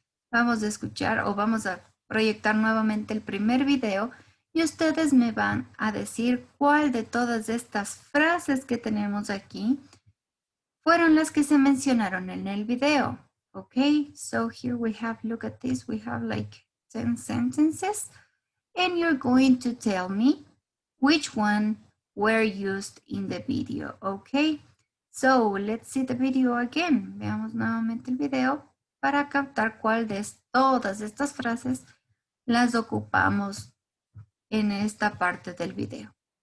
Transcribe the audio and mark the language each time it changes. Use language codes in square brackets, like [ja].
[es] Vamos a escuchar o vamos a proyectar nuevamente el primer video y ustedes me van a decir cuál de todas estas frases que tenemos aquí fueron las que se mencionaron en el video. [en] Okay, so here we have, look at this, we have like 10 sentences and you're going to tell me which one were used in the video, okay? So, let's see the video again. [es] Veamos nuevamente el video para captar cuál de todas estas frases las ocupamos en esta parte del video.